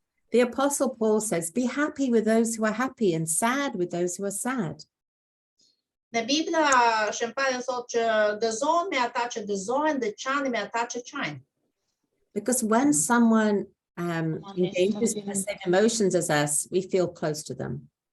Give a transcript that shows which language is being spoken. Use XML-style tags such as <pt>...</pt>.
<en>The Apostle Paul says, be happy with those who are happy and sad with those who are sad.</en> <sq>Në Bibla, Shëmpari thotë që gëzohen me ata që gëzohen dhe qani me ata që qajnë.</sq> <en>Because when someone engages with the same emotions as us, we feel close to them.</en>